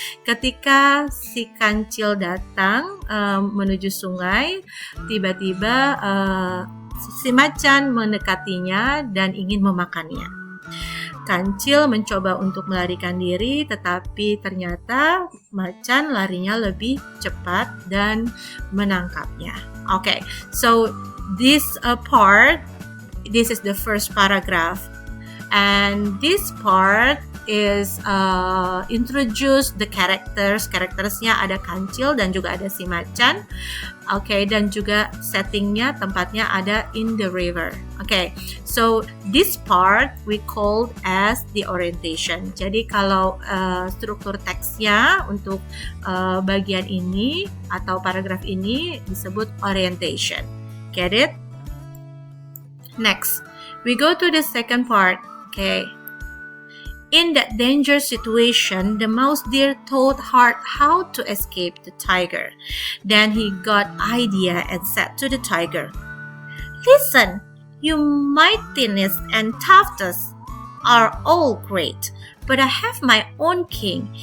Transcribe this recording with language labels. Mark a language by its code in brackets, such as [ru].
[id] Ketika si kancil datang menuju sungai, tiba-tiba si macan mendekatinya dan ingin memakannya. Kancil mencoba untuk melarikan diri, tetapi ternyata macan larinya lebih cepat dan menangkapnya. [en] So this part this is the first paragraph, and this part is introduce the characters. [id] Karakternya ada Kancil dan juga ada si Macan. Oke, dan juga settingnya, tempatnya ada [en] in the river. Oke, so this part we called as the orientation. [id] Jadi kalau struktur teksnya untuk bagian ini atau paragraf ini disebut orientation. [en] Get it? Next, we go to the second part. Okay. In that dangerous situation, the mouse deer thought hard how to escape the tiger. Then he got idea and said to the tiger, "Listen, you mightiness and toughness are all great, but I have my own king.